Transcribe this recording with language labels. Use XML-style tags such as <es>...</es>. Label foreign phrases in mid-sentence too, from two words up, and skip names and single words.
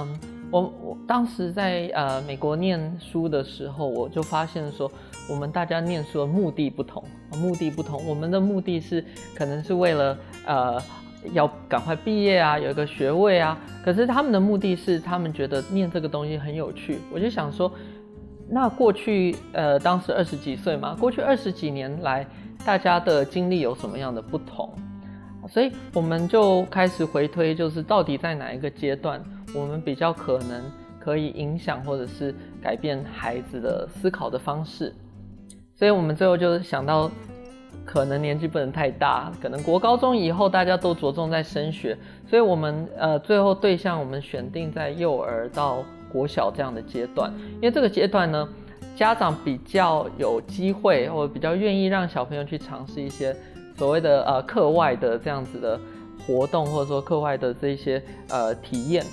<zh>我當時在美國念書的時候，我就發現說，我們大家念書的目的不同，我們的目的是可能是為了要趕快畢業啊，有一個學位啊，可是他們的目的是他們覺得念這個東西很有趣。我就想說，那過去當時20幾歲嘛，過去20幾年來大家的經歷有什麼樣的不同？所以我們就開始回推，就是到底在哪一個階段我們比較可可以影响或者是改变孩子的思考的方式。所以我们最后就想到，可能年纪不能太大，可能国高中以后大家都着重在升学，所以我们最后对象我们选定在幼儿到国小这样的阶段，因为这个阶段呢，家长比较有机会或者比较愿意让小朋友去尝试一些所谓的课外的这样子的活动，或者说课外的这些体验。</zh>